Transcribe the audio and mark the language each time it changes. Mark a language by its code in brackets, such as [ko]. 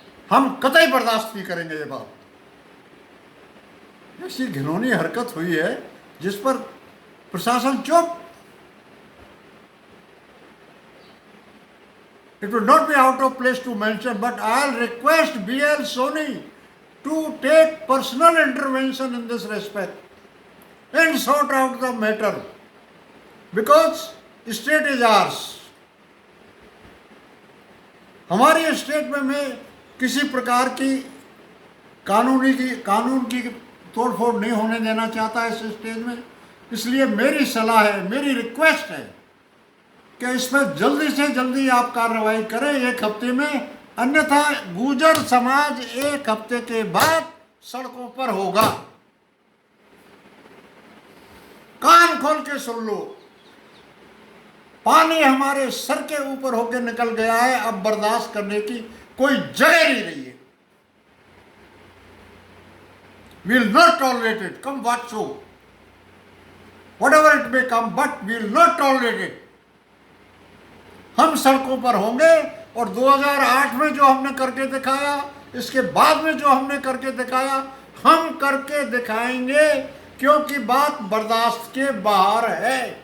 [hi] हम कतई बर्दाश्त नहीं करेंगे ये बात। ऐसी घिनौनी हरकत हुई है जिस पर प्रशासन चुप। [en] It would not be out of place to mention, but I'll request BL Soni to take personal intervention in this respect and sort out the matter, because state is ours. [hi] हमारी स्टेट में मैं किसी प्रकार की कानून की तोड़फोड़ नहीं होने देना चाहता इस स्टेज में। इसलिए मेरी सलाह है, मेरी रिक्वेस्ट है कि इसमें जल्दी से जल्दी आप कार्रवाई करें 1 हफ्ते में, अन्यथा गुर्जर समाज 1 हफ्ते के बाद सड़कों पर होगा। कान खोल के सुन लो, पानी हमारे सर के ऊपर होकर निकल गया है। अब बर्दाश्त करने की कोई जगह नहीं रही है। [en] We will not tolerate it, come what so, whatever it may come, but we will not tolerate it. [hi] हम सड़कों पर होंगे और 2008 में जो हमने करके दिखाया, इसके बाद में जो हमने करके दिखाया, हम करके दिखाएंगे, क्योंकि बात बर्दाश्त के बाहर है।